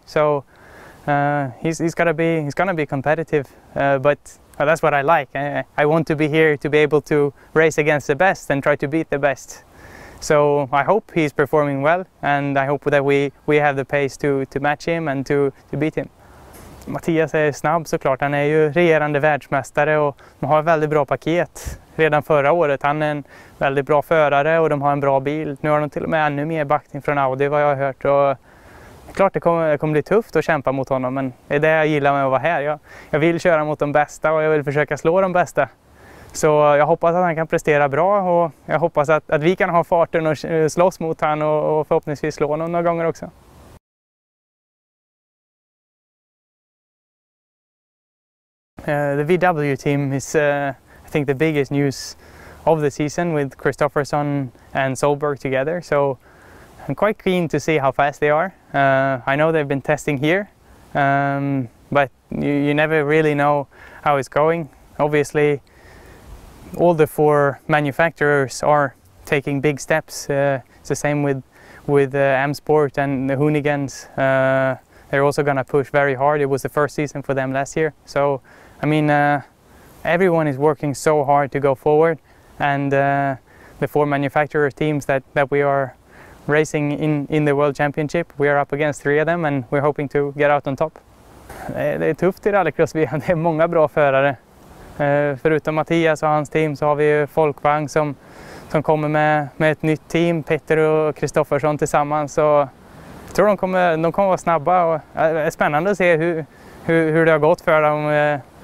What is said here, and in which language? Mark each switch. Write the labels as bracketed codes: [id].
[en] So he's going to be competitive, but that's what I like. I want to be here to be able to race against the best and try to beat the best. So I hope he's performing well, and I hope that we have the pace to match him and to beat him. [sv] Mattias är snabb såklart, han är ju regerande världsmästare och de har ett väldigt bra paket redan förra året. Han är en väldigt bra förare och de har en bra bil. Nu har de till och med ännu mer backning från Audi vad jag har hört. Och klart det kommer bli tufft att kämpa mot honom, men det är det jag gillar med att vara här. Jag vill köra mot de bästa och jag vill försöka slå de bästa. Så jag hoppas att han kan prestera bra och jag hoppas att vi kan ha farten och slåss mot han och förhoppningsvis slå honom några gånger också. [en] The VW team is, I think, the biggest news of the season with Kristoffersson and Solberg together. So I'm quite keen to see how fast they are. I know they've been testing here, but you never really know how it's going. Obviously, all the four manufacturers are taking big steps. It's the same with M Sport and the Hoonigans. They're also going to push very hard. It was the first season for them last year. So, I mean, everyone is working so hard to go forward, and the four manufacturer teams that we are racing in the World Championship, we are up against 3 of them and we're hoping to get out on top. [sv] Det är tufft i rallycross-VM, det är många bra förare. Förutom Mattias och hans team så har vi ju Folkvagn som kommer med ett nytt team, Petter och Kristoffersson tillsammans. Så jag tror de kommer vara snabba och det är spännande att se hur det har gått för dem.